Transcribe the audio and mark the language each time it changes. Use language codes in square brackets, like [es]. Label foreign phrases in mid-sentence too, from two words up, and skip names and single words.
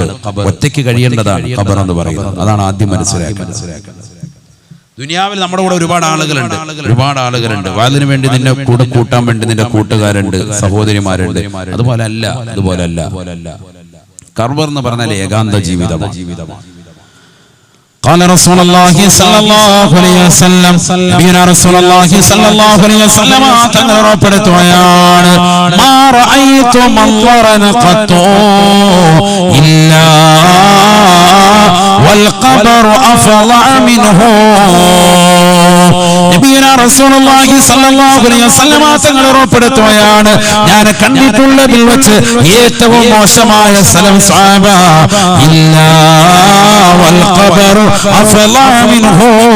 [ml] ഒറ്റയ്ക്ക് കഴിയേണ്ടതാണ് ഖബർ എന്ന് പറയുന്നത്. അതാണ് ആദ്യം മനസ്സിലാക്കുന്നത്. ദുനിയാവിൽ നമ്മുടെ കൂടെ ഒരുപാട് ആളുകളുണ്ട്. അതിനു വേണ്ടി നിന്നെ കൂടെ കൂട്ടാൻ വേണ്ടി നിന്റെ കൂട്ടുകാരുണ്ട്, സഹോദരിമാരുണ്ട്. അതുപോലെ അല്ല ഖബർ എന്ന് പറഞ്ഞാൽ ഏകാന്ത ജീവിതമാണ്. [ar] قال رسول الله صلى الله عليه وسلم نبينا رسول الله صلى الله عليه وسلم തങ്ങളോടപ്പെടുത്തുകയാണ് ما رأيت منظرا قط إلا والقبر أفظع منه. نبينا رسول الله صلى الله عليه وسلم [ml] തങ്ങളോടപ്പെടുത്തുകയാണ് ഞാൻ കണ്ടിട്ടുള്ളതിൽ വെച്ച് ഏറ്റവും മോശമായ സ്ഥലം സ്വഹാബ [ar] إلا والقبر أفظع منه.